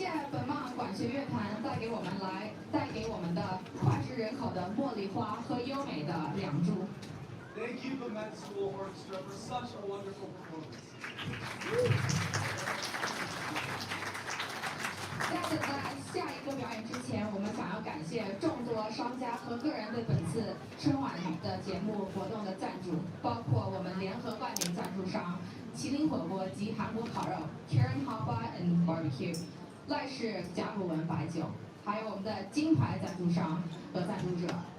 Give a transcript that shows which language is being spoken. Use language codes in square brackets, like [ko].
[zh] 本茂管弦乐团带给我们的脍炙人口的茉莉花和优美的梁祝。 [en] Thank you, Vermont School Orchestra, for such a wonderful performance. [zh] 在下一个表演之前，我们想要感谢众多商家和个人对本次春晚的节目活动的赞助，包括我们联合冠名赞助商麒麟火锅及韩国烤肉 Karen Haba and Barbecue、赖氏甲骨文白酒，还有我们的金牌赞助商和赞助者